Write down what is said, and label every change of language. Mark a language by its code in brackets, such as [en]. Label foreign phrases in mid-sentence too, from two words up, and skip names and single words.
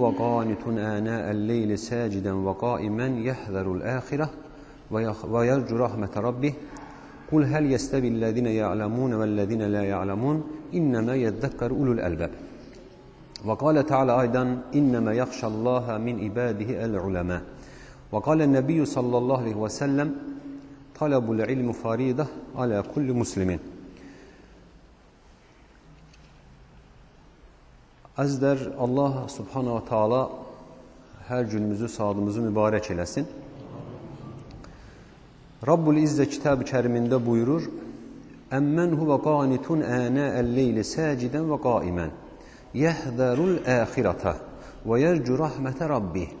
[ar] قَانِتٌ آنَاءَ اللَّيْلِ سَاجِدًا وَقَائِمًا يَحْذَرُ الْآخِرَةَ وَيَرْجُو رَحْمَةَ رَبِّهِ قُلْ هَلْ يَسْتَوِي الَّذِينَ يَعْلَمُونَ وَالَّذِينَ لَا يَعْلَمُونَ إِنَّمَا يَذَّكَّرُ أُولُو الْأَلْبَابِ وقال تعالى أيضا إنما يخشى الله من عباده العلماء وقال النبي صلى الله عليه وسلم طلب العلم فريضة على كل مسلم. [az] Əzizlər, Allah [ar] سبحانه وتعالى [az] hər günümüzü, saatımızı mübarək eləsin. Rabbul İzzə kitab-ı kərimində buyurur, [ar] أمن هو قانت آناء الليل ساجدا وقائما يحذر الآخرة ويرجو رحمة ربه.